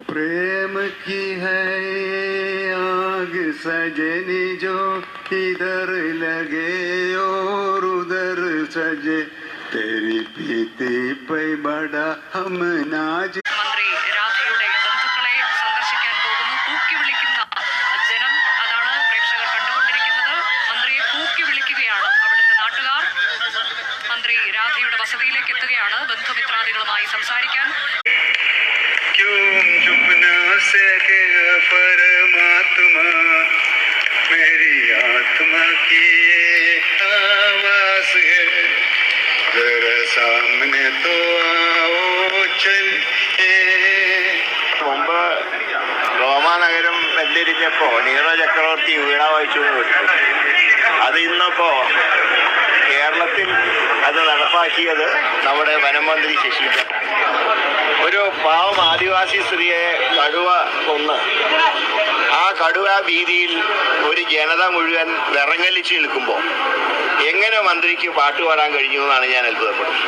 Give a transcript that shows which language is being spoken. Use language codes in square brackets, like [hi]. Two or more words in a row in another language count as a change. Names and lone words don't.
[hi] प्रेम की है आग सजनी जो इधर लगे और उधर सजे तेरी प्रीति पे बड़ा हम नाज. [ml] മന്ത്രി രാധയുടെ ബന്ധുക്കളെ സന്ദർശിക്കാൻ പോകുന്നു. കൂക്കി വിളിക്കുന്ന ജനം, അതാണ് പ്രേക്ഷകർ കണ്ടുകൊണ്ടിരിക്കുന്നത്. മന്ത്രിയെ കൂക്കി വിളിക്കുകയാണ് അവിടുത്തെ നാട്ടുകാർ. മന്ത്രി രാധയുടെ വസതിയിലേക്ക് എത്തുകയാണ് ബന്ധുമിത്രാദികളുമായി സംസാരിക്കാൻ. [hi] परमात्मा मेरी आत्मा की आवाज है जरा सामने तो आओ चल. [ml] മുമ്പ് റോമാനഗരം വെന്തിരിഞ്ഞപ്പോ നീറോ ചക്രവർത്തി വീണ വായിച്ചു അത് ഇന്നിപ്പോ കേരളത്തിൽ അത് നടപ്പാക്കിയത് നമ്മുടെ വനമന്ത്രി ശശീന്ദ്രൻ. ഒരു പാവം ആദിവാസി സ്ത്രീയെ കടുവ കൊന്ന് ആ കടുവ ഭീതിയിൽ ഒരു ജനത മുഴുവൻ വിറങ്ങലിച്ച് നിൽക്കുമ്പോൾ എങ്ങനെ മന്ത്രിക്ക് പാട്ട് പാടാൻ കഴിഞ്ഞു എന്നാണ് ഞാൻ അത്ഭുതപ്പെടുന്നത്.